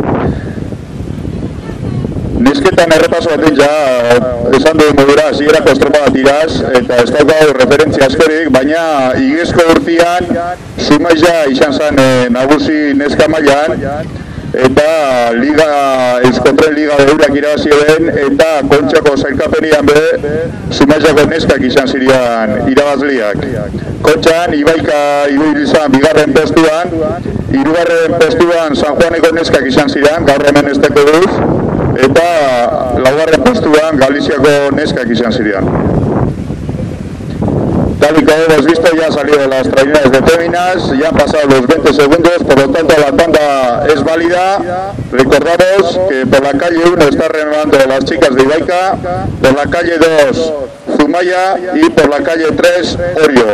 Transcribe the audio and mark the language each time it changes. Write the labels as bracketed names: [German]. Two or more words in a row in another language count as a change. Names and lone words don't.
[Basque] Nesketan errepaso baten ja, esan duen modura, hasierako estropada tiraz, eta ez daukau referentzia askorik, baina igezko urtean Zumaia izan zen nagusi neska mailan, eta Euskotren Liga eurak irabazioen, eta Kontxako zailkapenian be Zumaiako neskak izan ziren irabazliak. Kontxan, Ibaika izan bigarren postuan, hirugarren postuan San Juaneko neskak izan ziren, gaur hemen ez teko duz, eta laugarren postuan Galiziako neskak izan ziren. [Spanish] Tal y como hemos visto, ya han salido las traineras de féminas, ya han pasado los 20 segundos, por lo tanto la tanda es válida. Recordamos que por la calle 1 está renovando las chicas de Ibaika, por la calle 2 Zumaia y por la calle 3 Orio.